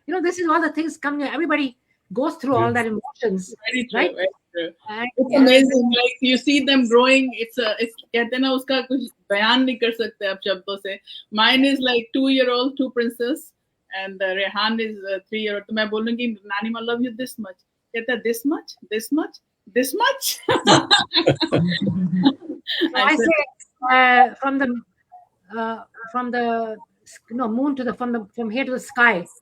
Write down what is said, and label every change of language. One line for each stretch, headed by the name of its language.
English: This is all the things come. Everybody goes through all that emotions, Very true. right? Very true. And, It's amazing. Like you see them growing.
Hindi: It's कहते हैं ना, उसका कुछ बयान नहीं कर सकते आप शब्दों से.
English: Mine is like 2-year-old, 2 princess, and Rehan is 3-year-old.
Hindi: तो मैं बोलूँगी, नानी
English: I love you this much.
Hindi: कहता है
English: this much, this much, this much. So I say from the moon to the from here to the sky.